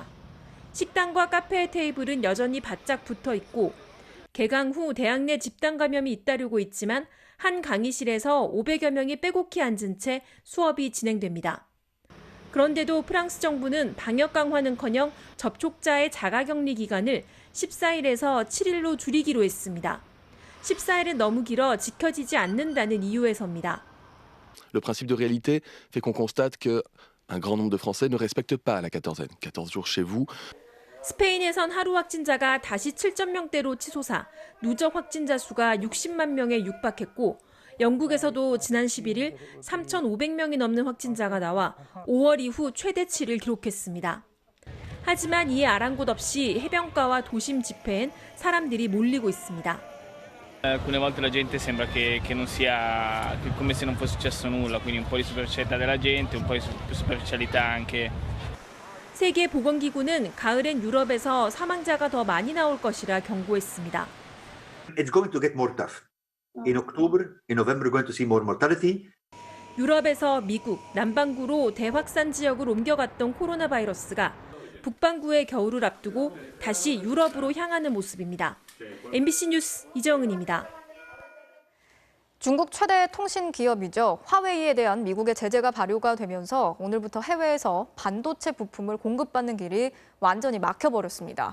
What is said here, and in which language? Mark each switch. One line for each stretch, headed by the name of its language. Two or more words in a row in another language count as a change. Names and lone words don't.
Korean: 식당과 카페의 테이블은 여전히 바짝 붙어 있고 개강 후 대학 내 집단 감염이 잇따르고 있지만 한 강의실에서 500여 명이 빼곡히 앉은 채 수업이 진행됩니다. 그런데도 프랑스 정부는 방역 강화는커녕 접촉자의 자가격리 기간을 14일에서 7일로 줄이기로 했습니다. 14일은 너무 길어 지켜지지 않는다는 이유에서입니다.
French: Le principe de réalité fait qu'on constate que un grand nombre de Français ne respectent pas la quatorzaine. 14 jours chez vous.
Korean: 스페인에선 하루 확진자가 다시 7,000명대로 치솟아 누적 확진자 수가 60만 명에 육박했고 영국에서도 지난 11일 3,500명이 넘는 확진자가 나와 5월 이후 최대치를 기록했습니다. 하지만 이에 아랑곳 없이 해변가와 도심 집회엔 사람들이 몰리고 있습니다.
Italian: Alcune volte la gente sembra che non sia come se non fosse successo nulla, quindi un po' di superficialità della gente, un po' di superficialità anche.
Korean: 세계보건기구는 가을엔 유럽에서 사망자가 더 많이 나올 것이라 경고했습니다.
English: It's going to get more tough. In October, in November, we're going to see more mortality.
Korean: 유럽에서 미국, 남반구로 대확산 지역을 옮겨갔던 코로나 바이러스가 북반구의 겨울을 앞두고 다시 유럽으로 향하는 모습입니다. MBC 뉴스 이정은입니다. 중국 최대 통신 기업이죠. 화웨이에 대한 미국의 제재가 발효가 되면서 오늘부터 해외에서 반도체 부품을 공급받는 길이 완전히 막혀버렸습니다.